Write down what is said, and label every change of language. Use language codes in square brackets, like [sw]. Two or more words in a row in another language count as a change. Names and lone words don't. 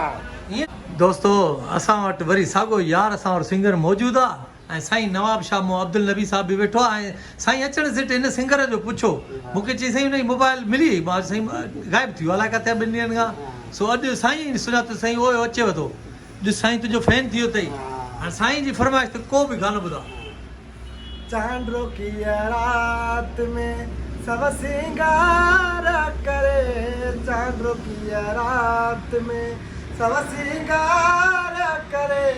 [sd] ईअं दोस्तो असां वटि वरी साॻो यार असां वटि सिंगर मौजूदु आहे ऐं साईं नवाब शाह मो अब्दुल नबी साहब बि वेठो आहे ऐं साईं अचण सिट हिन सिंगर जो पुछो मूंखे चई साईं हुनजी मोबाइल मिली मां साईं गाइब थी वियो अलाए किथे 2 ॾींहंनि खां सो अॼु साईं सुञातो साईं उहो अचेव थो ॾिस साईं तुंहिंजो फैन थी वियो अथई हाणे साईं जी फरमाइश ते को बि गानो ॿुधा [hi] चांद की रात में सब सिंगार करे चांद की रात में सब सिंगार करे